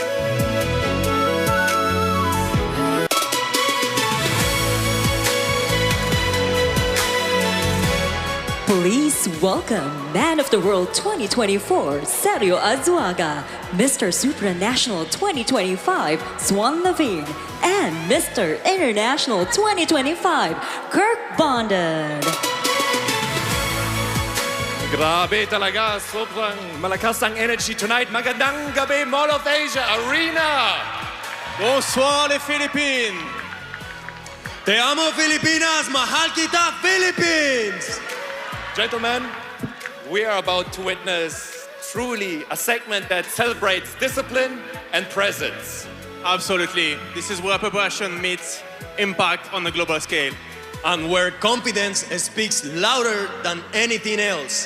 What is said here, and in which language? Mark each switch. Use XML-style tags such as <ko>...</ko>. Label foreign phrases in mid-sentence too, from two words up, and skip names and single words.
<en>Please welcome Man of the World 2024, Sergio Azuaga, Mr. Supranational 2025, Swan Levine, and Mr. International 2025, Kirk Bonded.</en> <tl>Grabe talaga,</tl> <en>sobrang malakas</en> <tl>ang energy tonight. Magandang gabi, Mall of Asia Arena!</tl> <fr>Bonsoir les Philippines!</fr> <es>Te amo Filipinas,</es> <tl>mahal kita</tl> <es>Philippines!</es> <en>Gentlemen, we are about to witness truly a segment that celebrates discipline and presence. Absolutely. This is where preparation meets impact on the global scale. And where confidence speaks louder than anything else.</en>